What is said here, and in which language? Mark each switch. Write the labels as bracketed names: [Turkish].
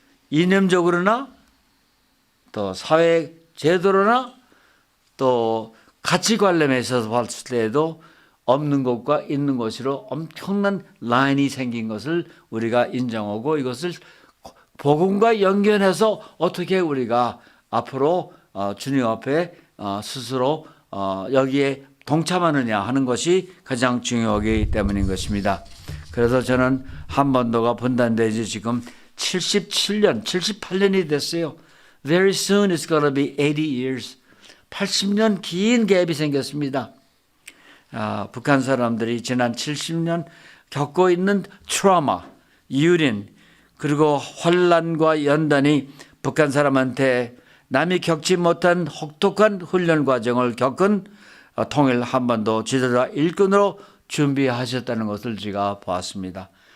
[Korean] 이념적으로나 또 사회 제도로나 또 가치 관념에 있어서 봤을 때에도 없는 것과 있는 것으로 엄청난 라인이 생긴 것을 우리가 인정하고 이것을 복음과 연결해서 어떻게 우리가 앞으로 주님 앞에 스스로 여기에 동참하느냐 하는 것이 가장 중요하기 때문인 것입니다. 그래서 저는 한반도가 분단된 지 지금 77년, 78년이 됐어요. [English] Very soon it's going to be 80 years. [Korean] 80년 긴 갭이 생겼습니다. 북한 사람들이 지난 70년 겪고 있는 트라우마, 유린, 그리고 혼란과 연단이 북한 사람한테 남이 겪지 못한 혹독한 훈련 과정을 겪은 통일 한반도 지도자 일꾼으로 준비하셨다는 것을 제가 보았습니다.